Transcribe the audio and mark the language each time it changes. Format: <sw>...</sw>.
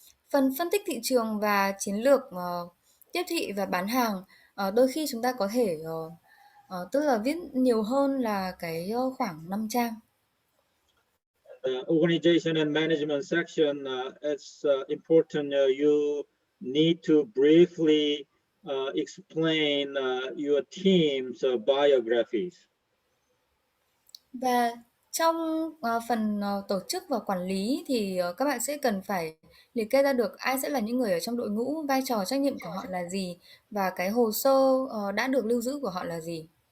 <vi>Phần phân tích thị trường và chiến lược tiếp thị và bán hàng, đôi khi chúng ta có thể tức là viết nhiều hơn là khoảng 5 trang.</vi> <en>The organization and management section, it's important you need to briefly explain your team's biographies.</en> <vi>Và trong phần tổ chức và quản lý thì các bạn sẽ cần phải liệt kê ra được ai sẽ là những người ở trong đội ngũ, vai trò trách nhiệm của họ là gì và cái hồ sơ đã được lưu giữ của họ là gì.</vi>